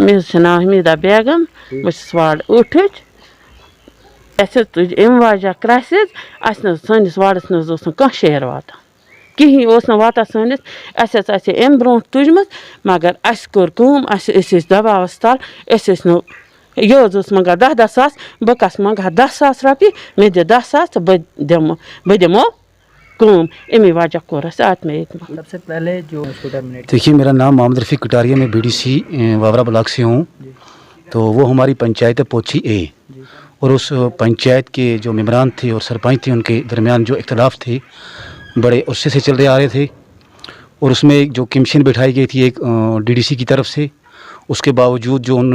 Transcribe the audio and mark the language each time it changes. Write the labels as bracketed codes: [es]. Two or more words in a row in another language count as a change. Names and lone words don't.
[ks] مےٚ حظ چھُ ناو حمیٖدا بیگم بہٕ چھَس وارڈ 8 اَسہِ حظ تُج اَمہِ وجہ کرٛاسہِ اَسہِ نہٕ حظ سٲنِس وارڈَس منٛز اوس نہٕ کانٛہہ شہر واتان کِہیٖنۍ اوس نہٕ واتان سٲنِس اَسہِ حظ آسہِ اَمہِ برونٛٹھ تُجمٕژ مگر اَسہِ کوٚر کٲم أسۍ ٲسۍ دَباوَس تَل أسۍ ٲسۍ نہٕ یہِ حظ اوس منٛگان 10 ساس بہٕ کَس منٛگہٕ ہا 10 ساس رۄپیہِ مےٚ دِ 10 ساس تہٕ بہٕ دِمو کٲم اَمی وجہ کوٚر اَسہِ آتمے اعتماد. [ur] سب سے پہلے جو اس کو ٹرمینیٹ دیکھیے میرا نام محمد رفیق کٹاریہ میں BDC واورا بلاک سے ہوں تو وہ ہماری پنچایت ہے پوچھی اے اور اس پنچایت کے جو ممبران تھے اور سرپنچ تھے ان کے درمیان جو اختلاف تھے بڑے عرصے سے چل رہے آ رہے تھے اور اس میں ایک جو کمیشن بٹھائی گئی تھی ایک DDC کی طرف سے اس کے باوجود جو انہوں